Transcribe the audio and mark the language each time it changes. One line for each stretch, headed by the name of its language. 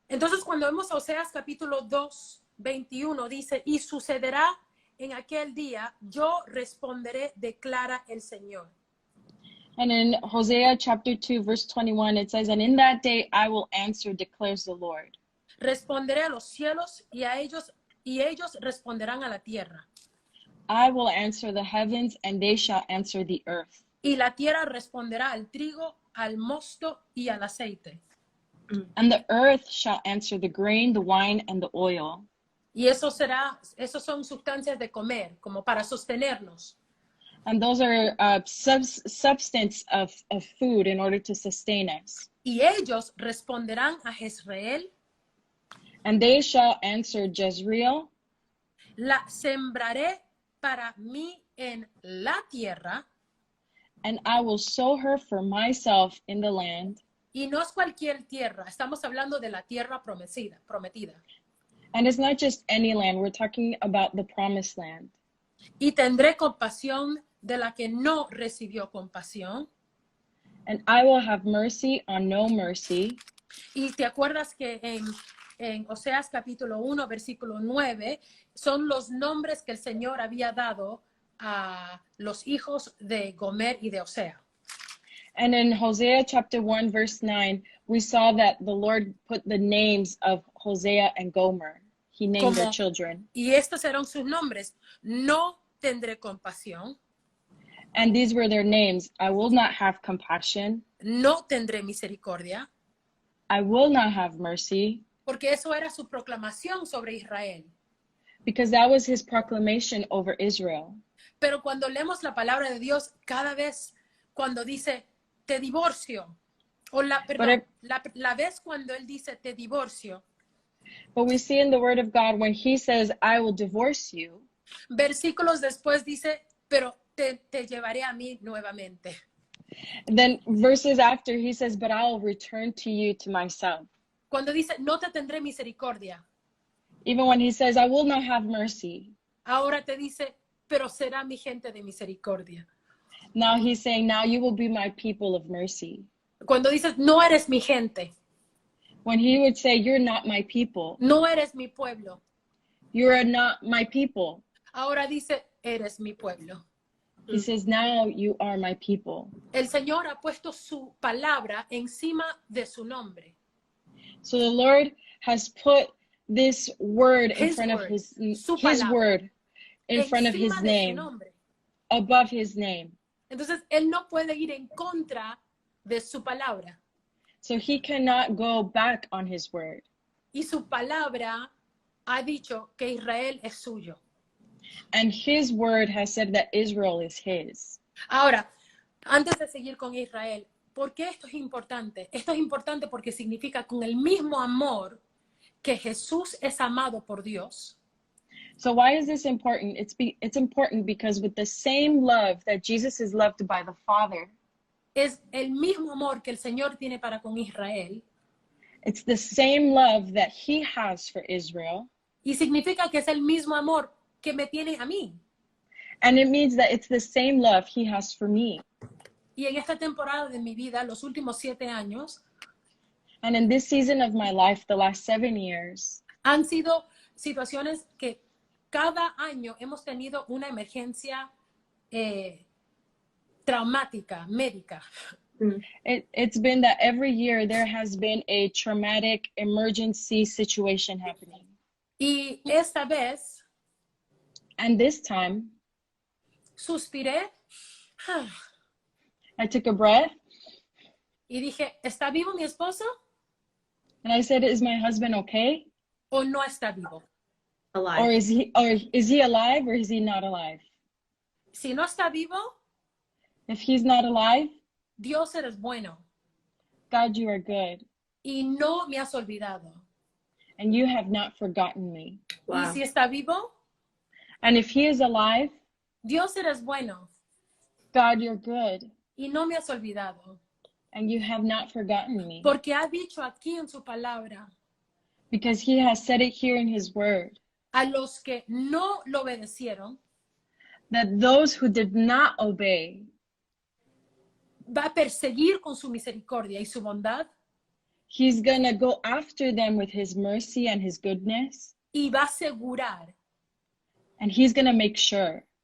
Spanish: Entonces cuando vemos a Oseas capítulo 2, 21 dice, y sucederá en aquel día, yo responderé, declara el Señor.
English: And in Hosea chapter 2, verse 21, it says, and in that day I will answer, declares the Lord.
Spanish: Responderé a los cielos y ellos responderán a la tierra.
English: I will answer the heavens and they shall answer the earth.
Spanish: Y la tierra responderá al trigo, al mosto y al aceite.
English: And the earth shall answer the grain, the wine, and the oil.
Spanish: Y esos son sustancias de comer, como para sostenernos.
English: And those are substance of food in order to sustain us.
Spanish: Y ellos responderán a Jezreel.
English: And they shall answer Jezreel.
Spanish: La sembraré para mí en la tierra.
English: And I will sow her for myself in the land.
Spanish: Y no es cualquier tierra, estamos hablando de la tierra prometida.
English: And it's not just any land, we're talking about the promised land.
Spanish: Y tendré compasión de la que no recibió compasión.
English: And I will have mercy on no mercy.
Spanish: Y te acuerdas que en Oseas capítulo 1, versículo 9, son los nombres que el Señor había dado a los hijos de Gomer y de Osea.
English: And in Hosea chapter 1, verse 9, we saw that the Lord put the names of Hosea and Gomer. He named their children.
Spanish: Y estos eran sus nombres. No tendré compasión.
English: And these were their names: I will not have compassion,
Spanish: no tendré misericordia,
English: I will not have mercy,
Spanish: porque eso era su proclamación sobre Israel.
English: because that was his proclamation over Israel.
Spanish: Pero cuando leemos la palabra de Dios, cada vez cuando dice te divorcio, o la vez cuando él dice te divorcio,
English: But we see in the word of God when he says, I will divorce you,
Spanish: versículos después dice, pero te llevaré a mí nuevamente.
English: then verses after he says, but I will return to you to myself.
Spanish: Cuando dice no te tendré misericordia,
English: Even when he says, I will not have mercy,
Spanish: ahora te dice, pero será mi gente de misericordia.
English: now he's saying, now you will be my people of mercy.
Spanish: Cuando dices no eres mi gente,
English: When he would say, you're not my people,
Spanish: no eres mi pueblo,
English: you're not my people,
Spanish: ahora dice eres mi pueblo.
English: he says, now you are my people.
Spanish: El Señor ha puesto su palabra encima de su nombre.
English: So the Lord has put this word in His front of word, his
Spanish: su palabra,
English: word in front of his
Spanish: encima de su
English: name,
Spanish: nombre.
English: above his name.
Spanish: Entonces, él no puede ir en contra de su palabra.
English: So he cannot go back on his word.
Spanish: Y su palabra ha dicho que Israel es suyo.
English: And his word has said that Israel is his.
Spanish: Ahora, antes de seguir con Israel, ¿por qué esto es importante? Esto es importante porque significa con el mismo amor que Jesús es amado por Dios,
English: So why is this important? It's important because with the same love that Jesus is loved by the Father,
Spanish: es el mismo amor que el Señor tiene para con Israel,
English: it's the same love that he has for Israel.
Spanish: y significa que es el mismo amor que me tiene a mí.
English: And it means that it's the same love he has for me.
Spanish: Y en esta temporada de mi vida, los últimos 7 años,
English: And in this season of my life, the last 7 years,
Spanish: han sido situaciones que cada año hemos tenido una emergencia traumática, médica.
English: it's been that every year there has been a traumatic emergency situation happening.
Spanish: Y esta vez
English: And this time,
Spanish: suspiré
English: I took a breath
Spanish: y dije, ¿está vivo mi esposo
English: and I said, is my husband okay?
Spanish: o no está vivo?
English: Alive. Or is he alive or is he not alive?
Spanish: Si no está vivo,
English: If he's not alive,
Spanish: Dios eres bueno
English: God, you are good.
Spanish: y no me has olvidado.
English: And you have not forgotten me. Wow.
Spanish: Y si está vivo,
English: And if he is alive,
Spanish: Dios eres bueno
English: God, you're good.
Spanish: y no me has olvidado.
English: And you have not forgotten me.
Spanish: Porque ha dicho aquí en su palabra,
English: Because he has said it here in his word,
Spanish: a los que no lo obedecieron,
English: that those who did not obey,
Spanish: va a perseguir con su misericordia y su bondad
English: he's going to go after them with his mercy and his goodness.
Spanish: y va a asegurar,
English: And he's going to make sure,